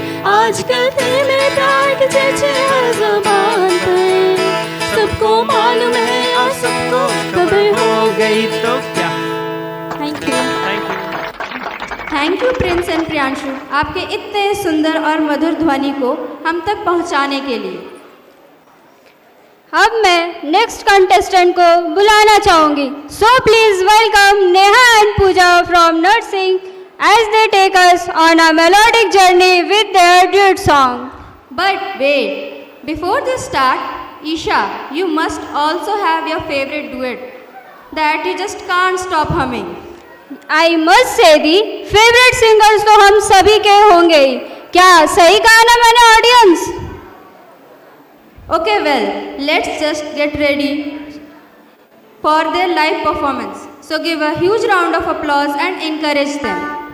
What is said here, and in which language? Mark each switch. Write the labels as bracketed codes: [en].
[hi] आजकल तेरे मेरे प्यार के चर्चे हर ज़बान पर, सबको मालूम है और सबको खबर हो गई। तो क्या। [en] Thank you. [hi] Thank you Prince and Priyanshu, आपके इतने सुंदर और मधुर ध्वनि को हम तक पहुंचाने के लिए। अब मैं नेक्स्ट कंटेस्टेंट को बुलाना चाहूँगी। [en] So please welcome Neha and Pooja from nursing as they take us on a melodic journey with their duet song. But wait, before they start, Isha, you must also have your favorite duet that you just can't stop humming. I must say [hi] the favourite singers तो हम सभी के होंगे ही। क्या सही कहा ना मैंने audience? [en] Okay, well, let's just get ready for their live performance. So give a huge round of applause and encourage them.